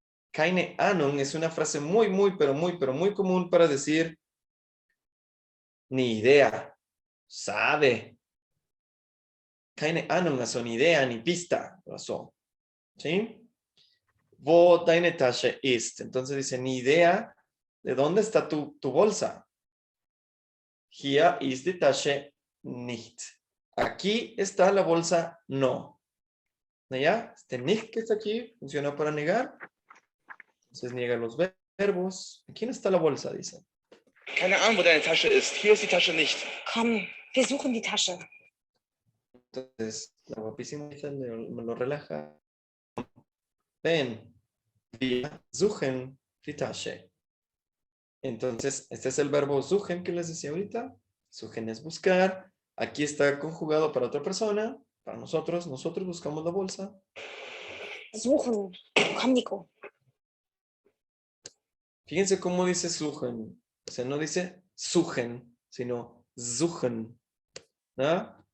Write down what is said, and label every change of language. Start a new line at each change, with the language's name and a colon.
German: Keine Ahnung
Spanish: es una frase muy, pero muy común para decir ni idea, sabe.
German: Keine Ahnung, also
Spanish: ni idea, ni pista, so. ¿Sí?
German: Wo deine Tasche ist.
Spanish: Entonces dice, ni idea de dónde está tu bolsa.
German: Hier ist die Tasche nicht.
Spanish: Aquí está la bolsa, no. ¿Ya? Este nicht que está aquí funciona para negar. Entonces niega los verbos. ¿Aquí no está la bolsa? Dice.
German: Keine Ahnung, wo deine Tasche ist. Hier ist die Tasche nicht. Komm, wir suchen die Tasche.
Spanish: Entonces, la guapísima dice, me lo relaja.
German: Ven, wir suchen die Tasche.
Spanish: Entonces, este es el verbo suchen que les decía ahorita. Suchen es buscar. Aquí está conjugado para otra persona. Para nosotros buscamos la bolsa.
German: Suchen. Komm, Nico.
Spanish: Fíjense cómo dice suchen. O sea, no dice suchen, sino suchen. ¿No?